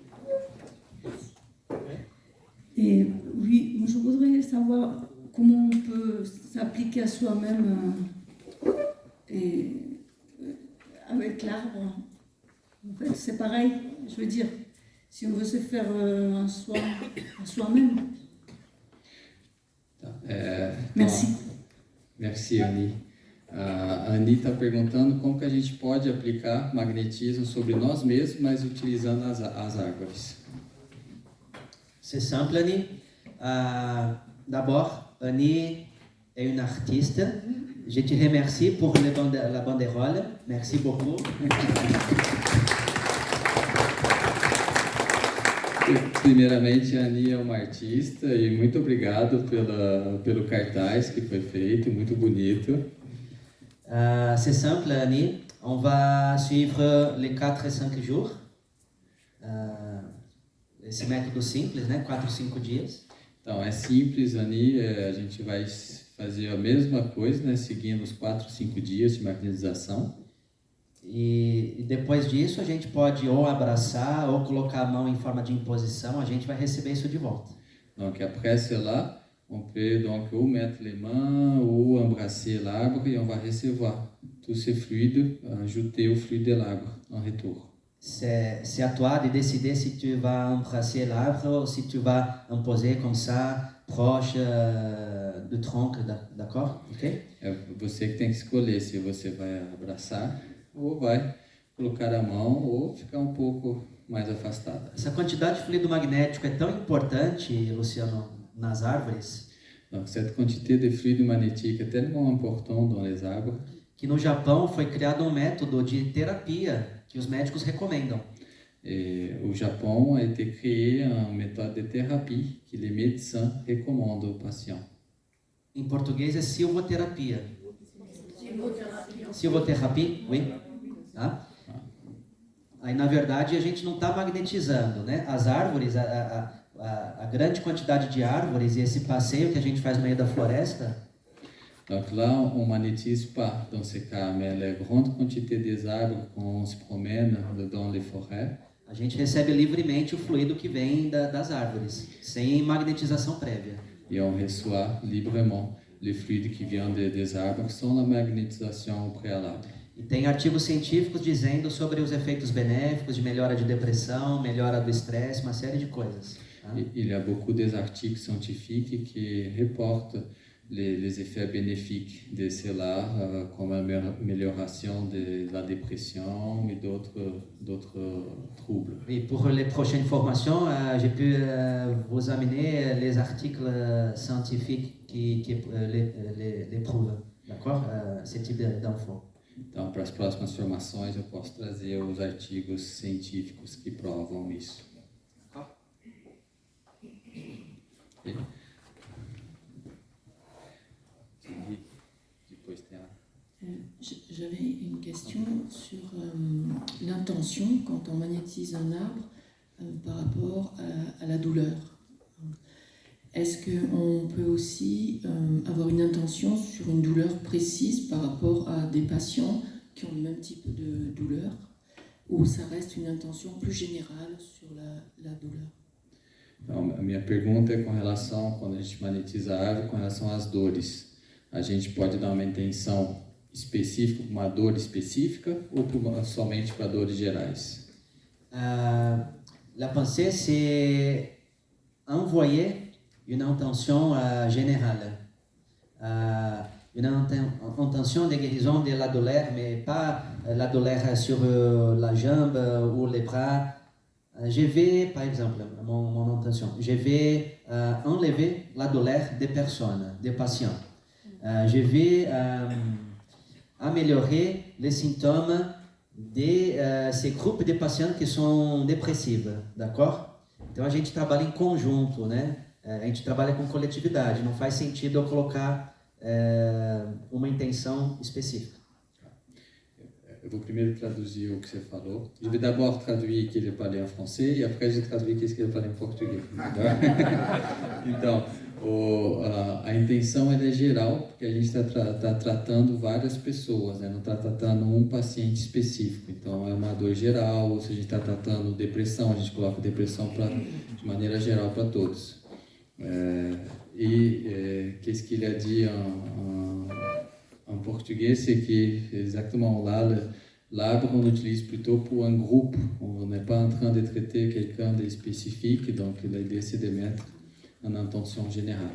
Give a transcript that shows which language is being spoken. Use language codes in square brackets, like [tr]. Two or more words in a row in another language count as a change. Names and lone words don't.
[fr] Et oui, moi je voudrais savoir comment on peut s'appliquer à soi-même avec l'arbre. En fait, c'est pareil, je veux dire, si on veut se faire un soin à soi-même. Merci. Merci, Annie. [pt] A Annie está perguntando como que a gente pode aplicar magnetismo sobre nós mesmos, mas utilizando as árvores. [fr] C'est simple, Annie. D'abord, Annie est une artiste. Je te remercie pour la banderole. Merci beaucoup. [pt] Primeiramente, a Annie é uma artista e muito obrigado pelo cartaz que foi feito, muito bonito. [fr] C'est simple, Annie. On va suivre les 4 et 5 jours. [pt] esse método simples, né? 4, 5 dias. Então, é simples ali, a gente vai fazer a mesma coisa, né? Seguindo os 4, 5 dias de magnetização. E depois disso a gente pode ou abraçar ou colocar a mão em forma de imposição, a gente vai receber isso de volta. [fr] Donc après cela, on peut donc ou mettre les mains ou embrasser l'arbre et on va recevoir tous ces fluides, ajouter au fluide de l'arbre en retour. C'est à toi de décider si tu vas embrasser l'arbre ou si tu vas imposer comme ça, proche du tronc, d'accord? Ok? [pt] É você que tem que escolher se você vai abraçar ou vai colocar a mão ou ficar um pouco mais afastada. Essa quantidade de fluido magnético é tão importante, Luciano, nas árvores, [fr] Donc cette quantité de fluide magnétique est tellement importante dans les arbres [pt] que no Japão foi criado um método de terapia que os médicos recomendam. [fr] et au Japon a été créé une méthode de thérapie que les médecins recommandent aux patients. [pt] Em português é silvoterapia. Silvoterapia, oui. Tá? Aí, na verdade, a gente não está magnetizando, né? As árvores, a grande quantidade de árvores e esse passeio que a gente faz no meio da floresta, [fr] Donc là, on ne magnétise pas dans ce cas, mais la grande quantité des arbres quand on se promène dans les forêts, [pt] a gente recebe livremente o fluido que vem das árvores, sem magnetização prévia. [fr] et on reçoit librement les fluides qui viennent des arbres sans la magnétisation au préalable. [pt] E tem artigos científicos dizendo sobre os efeitos benéficos de melhora de depressão, melhora do estresse, uma série de coisas. Tá? [fr] Il y a beaucoup d'articles scientifiques qui reportent les effets bénéfiques de cela, comme l'amélioration de la dépression et d'autres troubles. Et pour les prochaines formations, j'ai pu vous amener les articles scientifiques qui les prouvent. D'accord? Ce type d'infos. [pt] Então, para as próximas formações, eu posso trazer os artigos científicos que provam isso. E depois tem a... [fr] J'avais une question sur l'intention quand on magnétise un arbre par rapport à la douleur. Est-ce qu'on peut aussi avoir une intention sur une douleur précise par rapport à des patients qui ont le même type de douleur, ou ça reste une intention plus générale sur la douleur? [pt] Então, a minha pergunta é com relação, quando a gente magnetiza a árvore, com relação às dores. A gente pode dar uma intenção específica, uma dor específica, ou somente para dores gerais? [fr] La pensée, c'est envoyer une intention générale, une intention de guérison de la douleur, mais pas la douleur sur la jambe ou les bras. Je vais, par exemple, mon intention, je vais enlever la douleur des personnes, des patients. Je vais améliorer les symptômes de ces groupes de patients qui sont dépressifs, d'accord? [pt] Então a gente trabalha em conjunto, né? A gente trabalha com coletividade, não faz sentido eu colocar uma intenção específica. Eu vou primeiro traduzir o que você falou. [fr] Je vais d'abord traduire [pt] o que ele falou em francês e [fr] après je vais traduire [pt] o que ele falou em português. Então, a intenção é geral, porque a gente está tratando várias pessoas, né? Não está tratando um paciente específico. Então, é uma dor geral, ou se a gente está tratando depressão, a gente coloca depressão de maneira geral para todos. [fr] Qu'est-ce qu'il a dit en portugais, c'est que exactement là, l'arbre on l'utilise plutôt pour un groupe. On n'est pas en train de traiter quelqu'un de spécifique, donc l'idée c'est de mettre une intention générale.